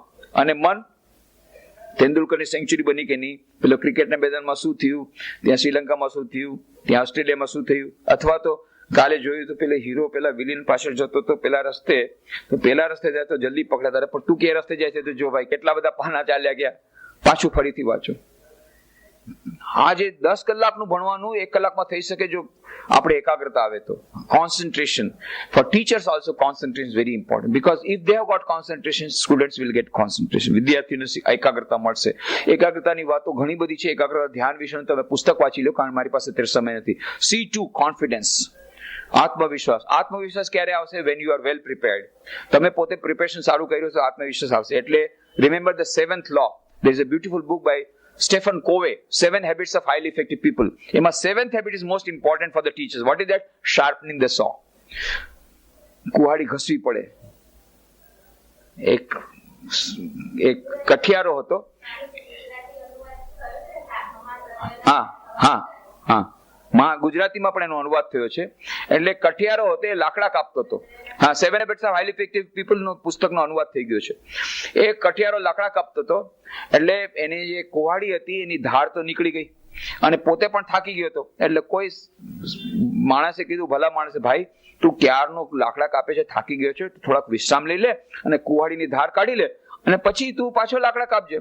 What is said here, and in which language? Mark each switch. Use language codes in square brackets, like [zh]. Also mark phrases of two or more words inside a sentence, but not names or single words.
[gu] અને મન, તેંડુલકરની સેન્ચુરી બની કે નહીં, પેલો ક્રિકેટના મેદાનમાં શું થયું, ત્યાં શ્રીલંકામાં શું થયું, ત્યાં ઓસ્ટ્રેલિયામાં શું થયું, અથવા તો કાલે જોયું તો પેલા હીરો પેલા વિલીન પાછળ જતો તો પેલા રસ્તે, તો પેલા રસ્તે જાય તો જલ્દી પકડાતા, પણ તું કે રસ્તે જાય છે તો જો ભાઈ કેટલા બધા પાના ચાલ્યા ગયા, પાછું ફરીથી વાંચો. આ જે 10 કલાકનું ભણવાનું 1 કલાકમાં થઈ શકે જો આપણે એકાગ્રતા આવે તો. [en] Concentration for teachers also, concentration is very important because if they have got concentration, students will get concentration. [gu] વિદ્યાર્થીઓને એકાગ્રતા મળશે. એકાગ્રતાની વાતો ઘણી બધી છે. એકાગ્રતા ધ્યાન વિશે તમે પુસ્તક વાંચી લો, કારણ મારી પાસે અત્યારે સમય નથી. C2 confidence, આત્મવિશ્વાસ. આત્મવિશ્વાસ ક્યારે આવશે? [en] when you are well prepared. [gu] તમે પોતે પ્રિપેરેશન સારું કર્યું તો આત્મવિશ્વાસ આવશે. એટલે [en] remember the 7th law. there is a beautiful book by Stephen Covey, 7 habits of highly effective people. એમાં 7th habit is most important for the teachers. What is that? Sharpening the saw. [gu] કુહાડી ઘસવી પડે. એક કઠિયારો હતો. હા ગુજરાતીમાં પણ એનો અનુવાદ થયો છે. એટલે કઠિયારો હતો, એ લાકડા કાપતો હતો. હા, [en] 7 habits of highly effective people [gu] નો પુસ્તકનો અનુવાદ થઈ ગયો છે. એ કઠિયારો લાકડા કાપતો હતો, એટલે એની જે કુહાડી હતી એની ધાર તો નીકળી ગઈ અને પોતે પણ થાકી ગયો હતો. એટલે કોઈ માણસે કીધું, ભલા માણસે, ભાઈ તું ક્યારનો લાકડા કાપે છે, થાકી ગયો છે, થોડાક વિશ્રામ લઈ લે અને કુહાડીની ધાર કાઢી લે અને પછી તું પાછો લાકડા કાપજે.